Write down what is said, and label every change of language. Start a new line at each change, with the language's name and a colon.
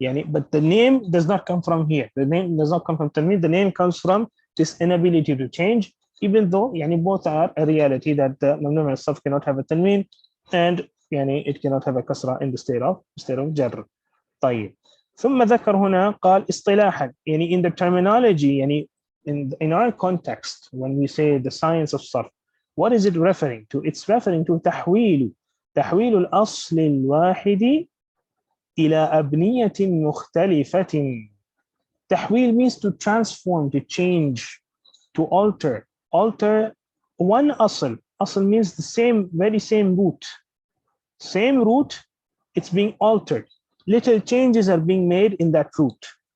English: But the name does not come from here. The name does not come from tanween. The name comes from this inability to change, even though both are a reality that the mamnu' min as-sarf cannot have a tanween and it cannot have a kasra in the state of jar.
Arabic: طيب. ثم ذكر هنا قال اصطلاحا,
English: in the terminology, in our context, when we say the science of sarf, what is it referring to? It's referring to
Arabic: تحويل الأصل الواحد إلى أبنية مختلفة.
English: تحويل means to transform, to change, to alter one asl. Asl means the very same root, it's being altered. Little changes are being made in that root.